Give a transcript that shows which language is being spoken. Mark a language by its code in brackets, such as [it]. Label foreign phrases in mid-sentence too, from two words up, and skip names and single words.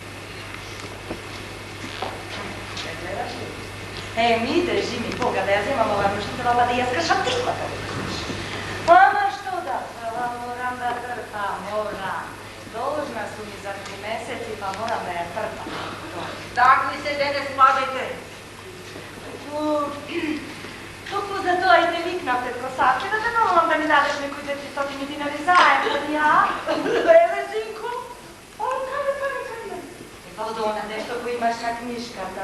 [mk] Ми, држи ми Бога да ја земам ова мршитела, па да ја скршам тиквата. Ама што да правам, морам да трпам, морам. Должна су ми за 3 месеци, па морам да ја трпам. Такви се дене спадајте. Токму за тоа и те викнав пред Косатке, да те молам да ми дадеш некои 400 динари заем, од ја. Леле, синко. Па од она нешто кој имаш на книжката.